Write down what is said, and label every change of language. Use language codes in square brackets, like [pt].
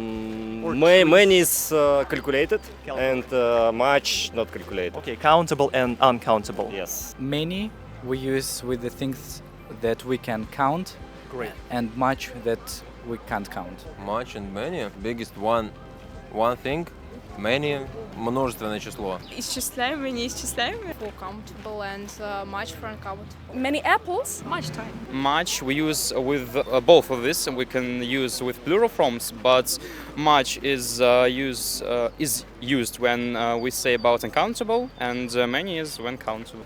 [en] Many is calculated and much not calculated. Okay, countable and uncountable. Yes. Many we use with the things that we can count. Great. And much that we can't count. Much and many. Biggest one thing. [ru] Many множественное число. Исчисляемые, неисчисляемые. [en] For countable and much for uncountable. Many apples. Much time. Much we use with both of this, and we can use with plural forms. But much is used when we say about uncountable, and many is when countable.